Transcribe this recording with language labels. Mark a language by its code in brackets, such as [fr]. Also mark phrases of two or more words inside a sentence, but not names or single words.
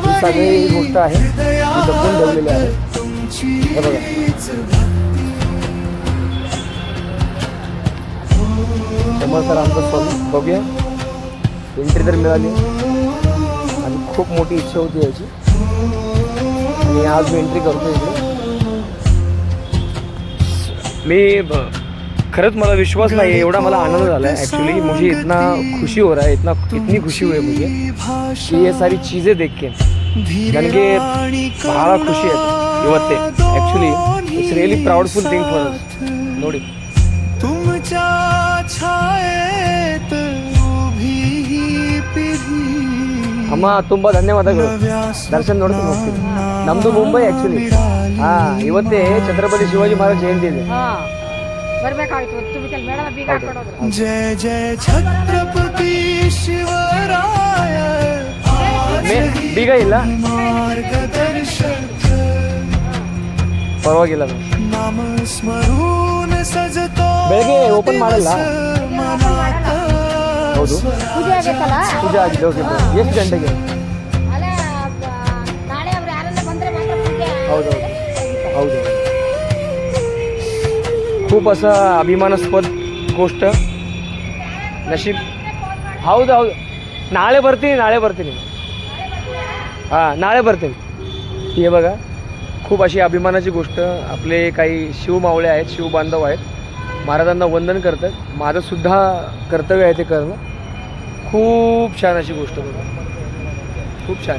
[mr] ही सगळी गोष्ट आहे ती जपून ठेवलेली आहे. हे बघा समोर तर आमचं स्वामी. बघूया. एंट्री तर मिळाली आणि खूप मोठी इच्छा होती याची. आणि आज मी एंट्री करतो इकडे. मी खरंच मला विश्वास नाही है, एवढा मला आनंद झाला है. [hi] एक्चुअली मुझे इतना खुशी हो रहा है, इतनी खुशी हुई मुझे कि ये सारी चीज़ें देख के [kn] ನನಗೆ ಬಹಳ ಖುಷಿ ಆಯ್ತು ಇವತ್ತೇ. [en] actually it's really proudful thing for us. [kn] ನೋಡಿ ಅಮ್ಮ ತುಂಬ ಧನ್ಯವಾದಗಳು. ದರ್ಶನ್ ನೋಡ್ಕೊಂಡು ಹೋಗ್ತೀನಿ. ನಮ್ಮದು ಮುಂಬೈ ಆ್ಯಕ್ಚುಲಿ. ಹಾಂ, ಇವತ್ತೇ ಛತ್ರಪತಿ ಶಿವಾಜಿ ಮಹಾರಾಜ್ ಜಯಂತಿ ಇದೆ. [mr] जय जय छत्रपति शिवराय. [kn] ಬೀಗ ಇಲ್ಲ, ಪರವಾಗಿಲ್ಲ. ಬೆಳಗ್ಗೆ ಓಪನ್ ಮಾಡಲ್ಲ. ಹೌದು, ಪೂಜೆ ಆಗಿದೆ. ಓಕೆ, ಎಷ್ಟು ಗಂಟೆಗೆ? ಹೌದು ಹೌದು. [mr] खूप असं अभिमानास्पद गोष्ट. नशीब. [kn] ಹೌದು ಹೌದು. ನಾಳೆ ಬರ್ತೀನಿ. ಹಾಂ, ನಾಳೆ ಬರ್ತೀನಿ. [mr] हे बघा, खूप अशी अभिमानाची गोष्ट. आपले काही शिवमावळे आहेत, शिवबांधव आहेत, महाराजांना वंदन करतात. माझंसुद्धा कर्तव्य आहे ते करणं. खूप छान अशी गोष्ट बघा. खूप छान.